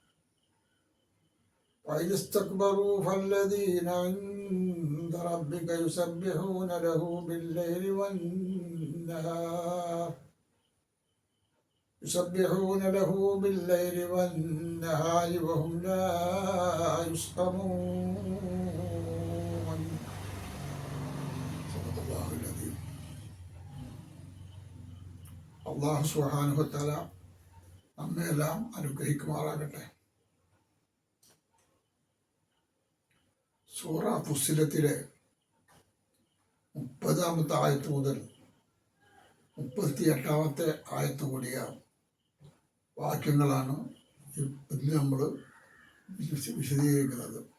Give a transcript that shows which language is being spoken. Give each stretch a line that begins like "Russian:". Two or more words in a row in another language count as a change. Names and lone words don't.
Arabic: وإذ استكبروا فالذين عند ربك يسبحون له بالليل والنهار وهم لا يسأمون. الله سبحانه وتعالى
Malayalam: നമ്മയെല്ലാം അനുഗ്രഹിക്കുമാറാകട്ടെ. സൂറ ഫുസ്സിലത്തിലെ 30-ാമത്തെ ആയത്ത് മുതൽ 38-ാമത്തെ ആയത്ത് കൂടിയ വാക്യങ്ങളാണ് ഇന്ന് നമ്മൾ വിശദീകരിക്കുന്നത്.